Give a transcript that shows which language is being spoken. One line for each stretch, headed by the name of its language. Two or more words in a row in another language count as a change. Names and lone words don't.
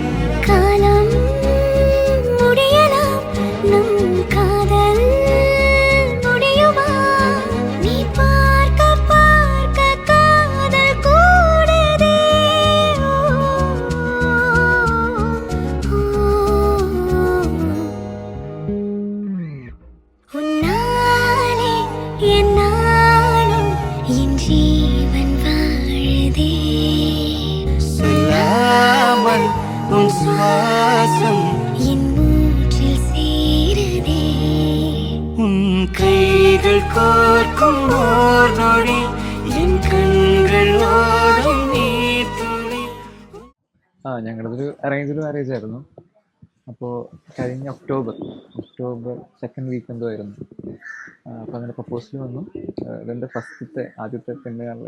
Tamil: காலம் முடியலாம் நம் காதல் முடியுமா நீ பார்க்க பார்க்க காதல் கூடுதே உன்னாலே என்னாலும் என் ஜீவன் வாழுதே சொல்லாமல் உன் சுவாசம் என் மூச்சில் சேருதே உன் கைகள் கோர்க்கும் ஓர் நொடி என்
Malayalam: കണ്ണുകൾ ഓടും നീർ തുളി. ഞങ്ങളതൊരു
English: arranged marriage
Malayalam: ആയിരുന്നു. അപ്പോൾ കഴിഞ്ഞ
English: October second week
Malayalam: എന്തോ ആയിരുന്നു. അപ്പോൾ അങ്ങനെ പ്രപ്പോസൽ വന്നു. ഇതെൻ്റെ ആദ്യത്തെ പെണ്ണ് കാണൽ.